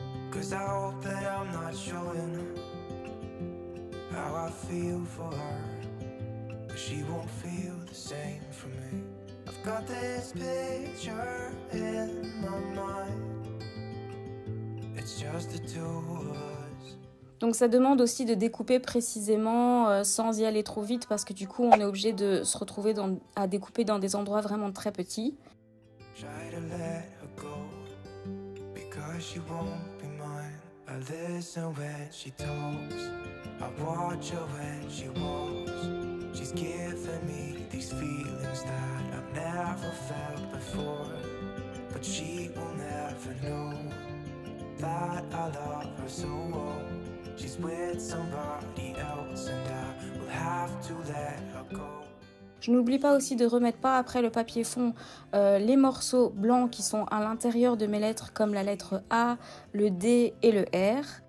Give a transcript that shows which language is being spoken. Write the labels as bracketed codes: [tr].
[en] Cause I hope that I'm not showing how I feel for her, but she won't feel the same for me. I've got this picture in my mind. It's just the two of us. [fr] Donc ça demande aussi de découper précisément sans y aller trop vite parce que du coup on est obligé de se retrouver à découper dans des endroits vraiment très petits. [en] Try to let her go because she won't be mine. I listen when she talks, I watch her when she walks. She's giving me these feelings that I've never felt before, but she will never know that I love her so well. She's with somebody else and I will have to let her go. [fr] Je n'oublie pas aussi de remettre par après le papier fond les morceaux blancs qui sont à l'intérieur de mes lettres comme la lettre A, le D et le R.